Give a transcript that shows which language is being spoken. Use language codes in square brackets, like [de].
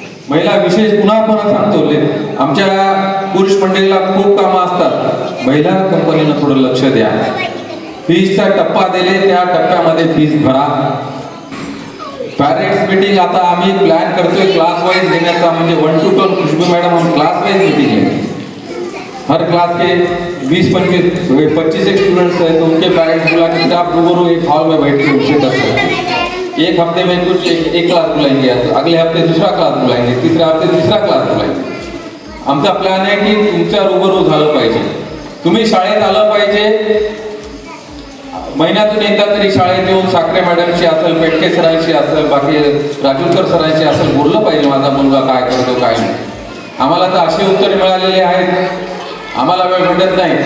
[mr] महिला विशेष पुन्हा सांगतो, आमच्या पुरुष मंडळीला खूप कामं असतात. महिला कंपनीनं थोडं लक्ष द्या. फीसचा टप्पा दिले, त्या टप्प्यामध्ये फीस भरा. पॅरेंट्स मीटिंग आता आम्ही प्लॅन करतोय क्लास वाइज देण्याचा, म्हणजे 1 to 12. [hi] खुशबू मैडम, हम क्लास वाइज मीटिंग है. हर क्लास के 20-25 स्टूडेंट्स हैं, तो उनके पेरेंट्स बुला के आप रूबरू एक हॉल में बैठ के उनसे कर सकते. एक हफ्ते में कुछ एक क्लास बुलाएंगे, अगले हफ्ते दूसरा क्लास बुलाएंगे, तीसरे हफ्ते तीसरा क्लास बुलाएंगे. [mr] आमचा प्लॅन आहे की तुमच्या रूबरू झालं पाहिजे, तुम्ही शाळेत आलं पाहिजे. महिन्यातून एकदा तरी शाळेत येऊन साखरे मॅडमशी असेल, पेटके सरांशी असेल, बाकी राजूरकर सरांशी असेल बोललं पाहिजे, माझा मुलगा काय करतो काय नाही. आम्हाला तर अशी उत्तर मिळालेली आहेत, आम्हाला वेळ भेटत नाही.